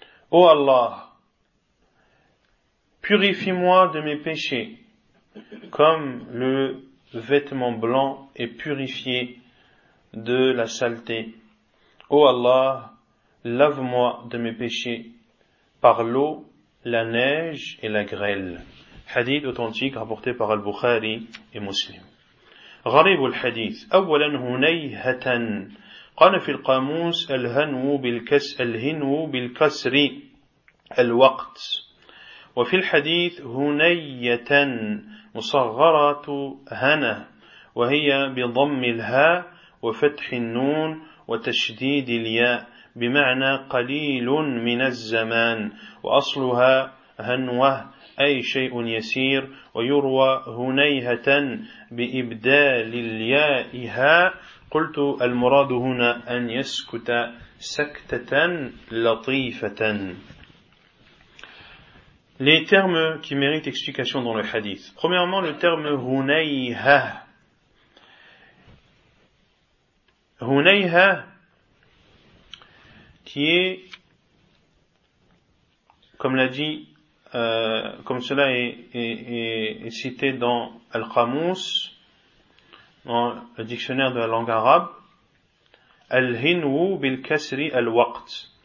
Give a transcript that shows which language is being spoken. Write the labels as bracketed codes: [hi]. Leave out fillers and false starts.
[fr] Ô Allah, purifie-moi de mes péchés, comme le vêtement blanc est purifié de la saleté. Ô Allah, lave-moi de mes péchés par l'eau, la neige et la grêle. Hadith authentique rapporté par Al-Bukhari et Muslim. [ar] غريب الحديث أولا هنيهة قال في القاموس الهنو بالكسر الوقت وفي الحديث هنية مصغرة هنة وهي بضم الهاء وفتح النون وتشديد الياء بمعنى قليل من الزمان وأصلها هنوة أي شيء يسير ويروى هنيهة بإبدال اليائها قلت المراد هنا أن يسكت سكتة لطيفة. [fr] Les termes qui méritent explication dans le hadith. Premièrement, le terme هنيهة. هنيهة qui est, comme l'a dit comme cela est cité dans Al-Qamous, dans le dictionnaire de la langue arabe, [ar] Al-Hinwu bil-Kasri al-Waqt.